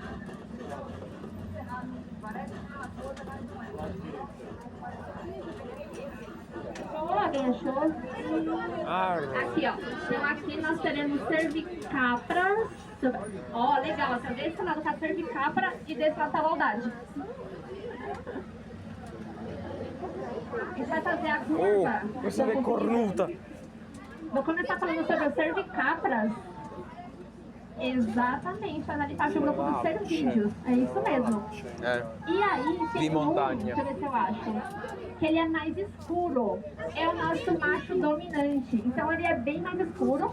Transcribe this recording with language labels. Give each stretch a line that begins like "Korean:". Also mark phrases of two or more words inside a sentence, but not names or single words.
Portuguese: Alguém achou? Aqui, ó. Então aqui nós teremos cervicapras. Ó, legal. Então desse lado tá cervicapra e desse lado tá a audade. A gente vai fazer a curva.
Italian: Questa è cornuta.
Portuguese: Vou começar falando sobre as cervicapras. Exatamente, faz ali parte do grupo dos cervídeos. É isso mesmo. E aí, tem montanha. deixa eu ver se eu acho. Que ele é mais escuro. É o nosso macho dominante. Então ele é bem mais escuro.